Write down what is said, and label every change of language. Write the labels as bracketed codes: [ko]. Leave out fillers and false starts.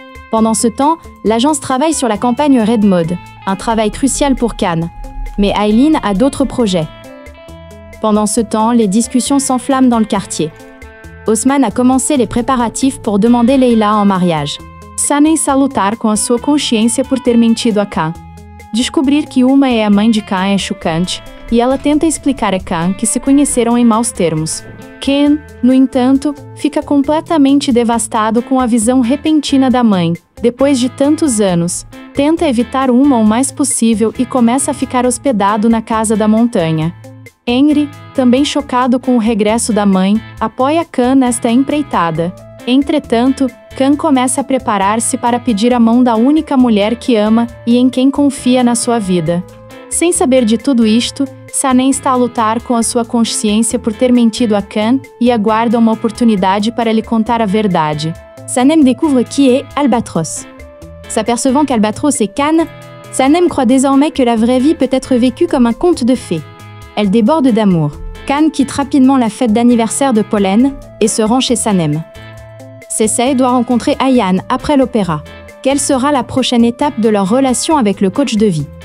[fr] Pendant ce temps, l'agence travaille sur la campagne Red Mode, un travail crucial pour Can. Mais Eileen a d'autres projets. Pendant ce temps, les discussions s'enflamment dans le quartier. Osman a commencé les préparatifs pour demander Leila en mariage. [pt] Sanem está a lutar com a sua consciência por ter mentido a Can. Descobrir que Uma é a mãe de Can é chocante, e ela tenta explicar a Can que se conheceram em maus termos. Ken, no entanto, fica completamente devastado com a visão repentina da mãe. Depois de tantos anos, tenta evitar Uma o mais possível e começa a ficar hospedado na casa da montanha. Henry, também chocado com o regresso da mãe, apoia Can nesta empreitada. Entretanto, Can começa a preparar-se para pedir a mão da única mulher que ama e em quem confia na sua vida. Sem saber de tudo isto, Sanem está a lutar com a sua consciência por ter mentido a Can e aguarda uma oportunidade para lhe contar a verdade. [fr] Sanem découvre qui est Albatros. S'apercevant qu'Albatros est Can, Sanem croit désormais que la vraie vie peut être vécue comme un conte de fées. Elle déborde d'amour. Can quitte rapidement la fête d'anniversaire de Pollen et se rend chez Sanem. Seissé doit rencontrer Ayaan après l'opéra. Quelle sera la prochaine étape de leur relation avec le coach de vie?